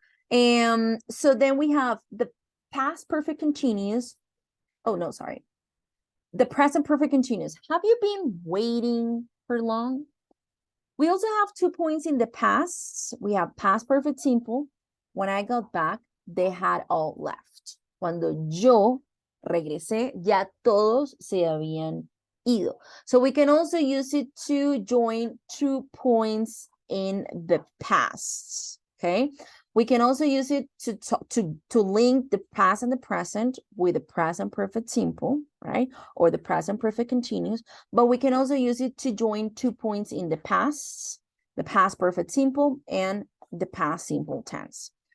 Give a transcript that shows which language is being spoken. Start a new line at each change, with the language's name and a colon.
English: And so then we have the past perfect continuous. Oh, no, sorry. The present perfect continuous. Have you been waiting for long? We also have 2 points in the past. We have past perfect simple. When I got back, they had all left.
Spanish: Cuando yo regresé, ya todos se habían ido.
English: So we can also use it to join 2 points in the past. Okay. We can also use it to link the past and the present with the present perfect simple, right? Or the present perfect continuous. But we can also use it to join 2 points in the past perfect simple, and the past simple tense.